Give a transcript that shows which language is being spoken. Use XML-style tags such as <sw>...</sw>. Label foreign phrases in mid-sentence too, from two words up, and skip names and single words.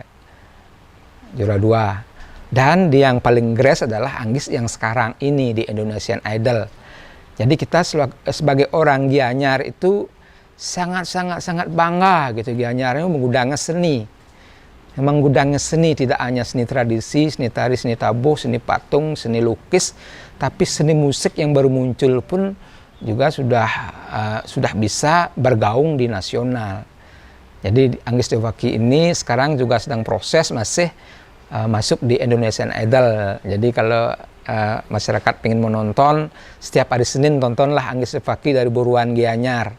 <id>Juara 2. Dan yang paling gres adalah Anggis yang sekarang ini di Indonesian Idol. Jadi kita sebagai orang Gianyar itu sangat bangga gitu. Gianyar itu mengundang seni. memang gudangnya seni, tidak hanya seni tradisi, seni tari, seni tabuh, seni patung, seni lukis, tapi seni musik yang baru muncul pun juga sudah bisa bergaung di nasional. Jadi Anggis Devaki ini sekarang juga sedang proses masih masuk di Indonesian Idol. Jadi kalau masyarakat ingin menonton, setiap hari Senin tontonlah Anggis Devaki dari Buruan Gianyar.</id>